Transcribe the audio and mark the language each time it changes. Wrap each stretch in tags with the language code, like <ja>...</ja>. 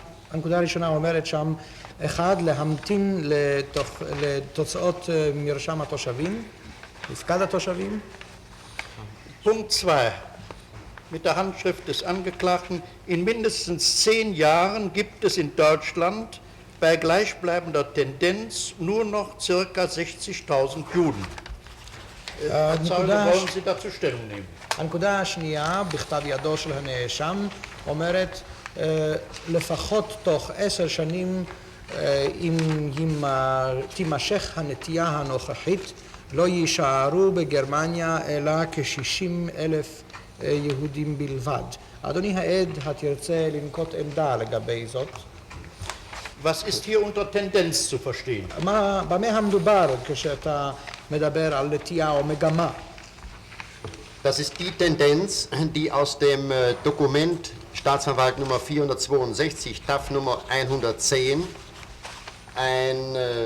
<he>הנקודה הראשונה אומרת שם, 1, להמתין לתוצאות מרשם התושבים, מפקד התושבים.</he> <de>Punkt 2. Mit der Handschrift des Angeklagten, in mindestens 10 Jahren gibt es in Deutschland bei gleichbleibender Tendenz nur noch ca. 60.000 Juden. Wollen Sie dazu Stellung nehmen?</de> <he>הנקודה השנייה, בכתב ידו של הנאשם, אומרת, לפחות תוך 10 שנים, אם תימשך הנטייה הנוכחית, לא יישארו בגרמניה אלא כ-60,000 יהודים בלבד. אדוני העד, התרצה לנקוט עמדה לגבי זאת?</he> <de>Was ist hier unter Tendenz zu verstehen?</de> <he>במה המדובר כשאתה מדבר על נטייה או מגמה?</he> <de>Das ist die Tendenz, die aus dem Dokument Staatsanwalt Nummer 462, TAF Nummer 110, ein</de>